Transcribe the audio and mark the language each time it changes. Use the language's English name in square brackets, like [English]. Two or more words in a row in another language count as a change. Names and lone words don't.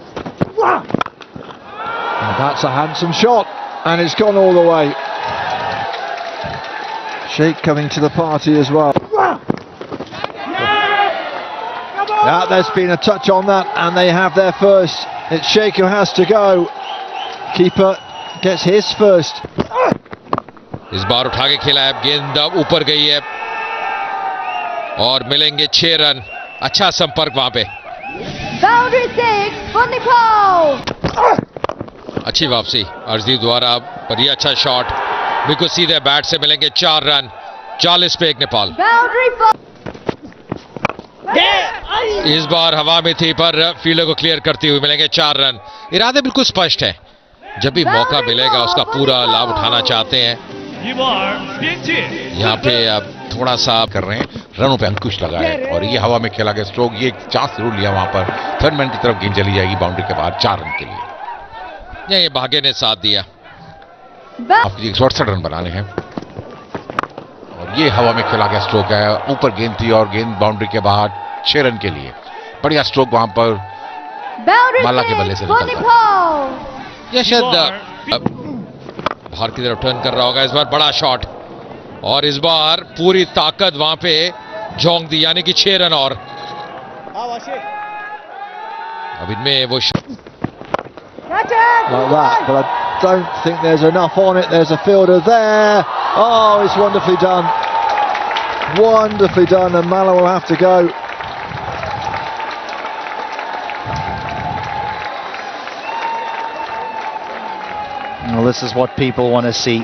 [English] And that's a handsome shot, and it's gone all the way. Sheikh coming to the party as well. Yeah, there's been a touch on that, and they have their first. It's Sheikh who has to go. Keeper gets his first. [Hindi] इस बार उठा के खेला है, गेंद ऊपर गई है और मिलेंगे 6 रन. अच्छा संपर्क वहां पे, [English] Boundary 6 for Nepal. [Hindi] अच्छी वापसी अर्शदीप द्वारा, पर ये अच्छा शॉट, बिल्कुल सीधे बैट से मिलेंगे 4 रन. 40 पे 1 नेपाल. [English] Boundary 4. [Hindi] इस बार हवा में थी, पर फील्डर को क्लियर करती हुई मिलेंगे 4 रन. इरादे बिल्कुल स्पष्ट है, जब भी मौका मिलेगा उसका पूरा लाभ उठाना चाहते हैं. 一棒边界 यहाँ पे अब थोड़ा सा कर रहे हैं, रनों पे अंकुश लगा है और ये हवा में खेला गया स्ट्रोक, ये चांस जरूर लिया वहां पर. [English] third man [Hindi] की तरफ गेंद चली जाएगी बाउंड्री के बाहर 4 रन के लिए. ये भाग्य ने साथ दिया. आपके 168 रन बनाने हैं और ये हवा में खेला गया स्ट्रोक है, ऊपर गेंद थी और गेंद बाउंड्री के बाहर 6 रन के लिए. बढ़िया स्ट्रोक वहां पर [English] Boundary [Hindi] माला के बल्ले [English] 6 [Hindi] से [English] for [Hindi] निकलता है. [English] Nepal. [Hindi] ये शायद बाहर की तरफ टर्न कर रहा होगा. इस बार बड़ा शॉट, और इस बार पूरी ताकत वहां पे झोंक दी, यानी कि 6 रन. और अब इनमें वो [English] Like that, but I don't think there's enough on it. There's a fielder there. Oh, it's wonderfully done. Wonderfully done, and Mala will have to go. Well, this is what people want to see.